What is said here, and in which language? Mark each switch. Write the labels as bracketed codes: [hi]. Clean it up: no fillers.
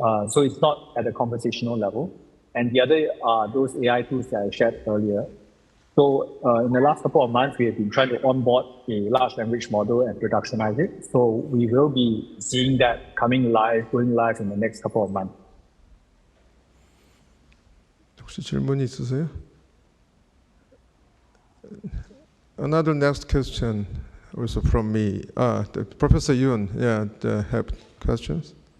[en] So it's not at a conversational level. And the other are those AI tools that I shared earlier. So in the last couple of months, we have been trying to onboard a large language model and productionize it. So we will be seeing that going live in the next couple of months. [ko] 혹시 질문 있으세요? [en] Another next question. also from me. Professor Yoon, have questions?